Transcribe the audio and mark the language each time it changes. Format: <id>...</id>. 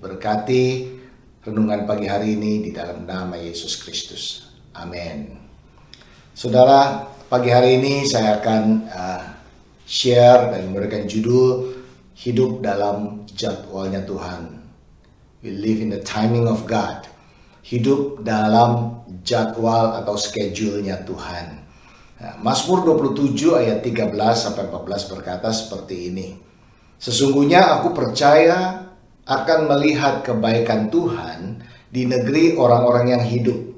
<id>Berkati renungan pagi hari ini di dalam nama Yesus Kristus. Amin. Saudara, pagi hari ini saya akan share dan memberikan judul Hidup dalam Jadwalnya Tuhan.</id> <en>We live in the timing of God.</en> <id>Hidup dalam jadwal atau schedule-nya Tuhan. Nah, Mazmur 27 ayat 13 sampai 14 berkata seperti ini. Sesungguhnya aku percaya akan melihat kebaikan Tuhan di negeri orang-orang yang hidup.</id>